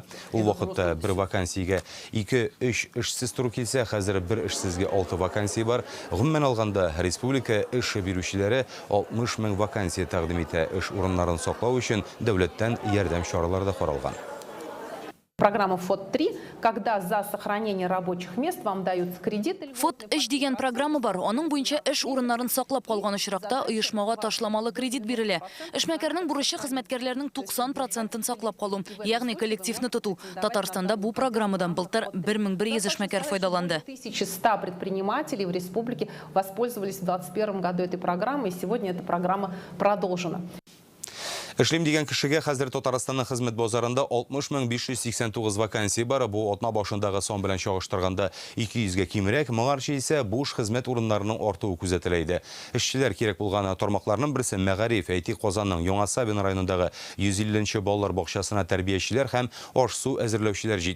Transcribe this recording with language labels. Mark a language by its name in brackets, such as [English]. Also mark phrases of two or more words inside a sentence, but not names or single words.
[Tatar] Ул вакытта бер вакансиягә 2-3 эшсез туры килсә, хәзер бер эшсезгә 6 вакансия бар. Гомумән алганда, республика эш бирүчеләре 60 мең вакансия тәкъдим итә. Эш урыннарын саклау өчен дәүләттән ярдәм чаралары да каралган. Программа ФОД-3, [Russian] когда за сохранение рабочих мест вам даются кредиты. [Tatar] ФОД-3 дигән программа бар. Аның буенча эш урыннарын саклап калган очракта оешмага ташламалы кредит бирелә. Эшмәкәрнең бурычы хезмәткәрләрнең 90% саклап калу, ягъни коллективны тоту. Татарстанда бу программадан былтыр 1100 эшмәкәр файдаланды. [Russian] 1100 предпринимателей в республике воспользовались в 2021 году этой программой, и сегодня эта программа продолжена. [Tatar] Эшлим дигән кешегә хәзер Татарстанның хезмәт базарында 60589 вакансия бар. Бу атна башындагы сан белән чагыштырганда 200-гә кимрәк. Моңарчы исә буш хезмәт урыннарының артуы күзәтелә иде. Эшчеләр кирәк булган тармакларның берсе мәгариф, әйти Казанның Яңа Сабин районындагы 150-нче балалар бакчасына тәрбиячеләр һәм аш-су әзерләүчеләр җитмәй.